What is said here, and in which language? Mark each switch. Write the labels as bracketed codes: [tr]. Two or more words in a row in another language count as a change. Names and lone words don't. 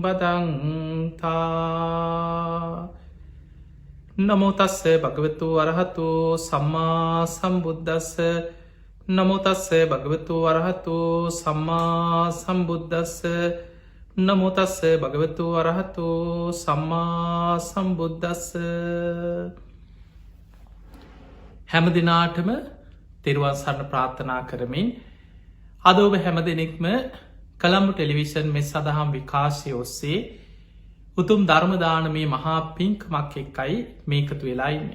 [pi] බදන්තා නමෝ තස්ස භගවතු අරහතු සම්මා සම්බුද්දස්ස නමෝ තස්ස භගවතු අරහතු සම්මා සම්බුද්දස්ස නමෝ තස්ස භගවතු අරහතු සම්මා සම්බුද්දස්ස [si] හැම දිනාටම තෙරුවන් සරණ ප්‍රාර්ථනා කරමින් අද ඔබ හැම දෙනෙක්ම කළම්බු ටෙලිවිෂන් මෙ සදහම් විකාශය ඔස්සේ උතුම් ධර්මදානමේ මහා පින්කමක් එක්කයි මේකතු වෙලා ඉන්නේ.